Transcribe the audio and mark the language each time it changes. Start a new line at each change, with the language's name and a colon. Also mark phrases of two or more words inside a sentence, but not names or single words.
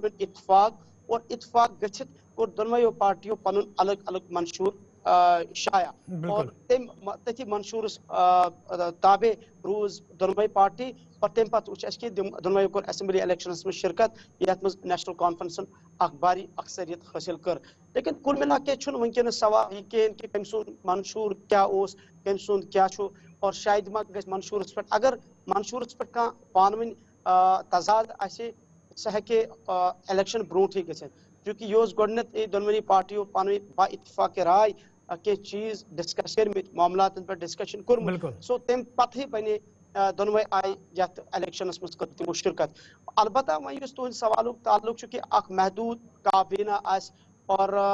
Kashmiri: ؤنۍ اتفاق اور اتفاق گٔژھِتھ کوٚر دۄنوَیو پارٹیو پنُن الگ الگ منشور شایع اور تٔتھی منشورس تابع روٗز دۄنوَے پارٹی اور تمہِ پتہٕ وٕچھ اسہِ کہ دۄنوَیو کوٚر اسمبلی الیکشنس منٛز شرکت یتھ منٛز نیشنل کانفرنسن اکھ باری اکثریت حٲصل کٔر لیکن
Urdu: کُل مِلا کے
Kashmiri: چھُنہٕ وٕنکیٚنس سوال یہِ کِہیٖنۍ کہ کٔمۍ سُنٛد منشور کیاہ اوس کٔمۍ سُنٛد کیاہ چھُ اور شاید ما گژھِ منشورس پٮ۪ٹھ اگر منشورس پٮ۪ٹھ کانٛہہ پانہٕ ؤنۍ تضاد آسہِ سُہ ہیٚکہِ الیکشن برونٛٹھٕے گٔژھِتھ چوٗنٛکہِ یہِ اوس گۄڈٕنیٚتھ دۄنوٕنی پارٹیو پانہٕ ؤنۍ با اتفاق راے کینٛہہ چیٖز ڈسکس کٔرمٕتۍ معاملاتن پٮ۪ٹھ ڈسکشن کوٚرمُت سو تمہِ پتہٕ بنے دۄنوَے آیہِ یتھ الیکشنس منٛز کٔر تِمو شرکت البتہ وۄنۍ یُس تُہنٛدِ سوالُک تعلق چھُ کہ اکھ محدوٗد کابینہ آسہِ اور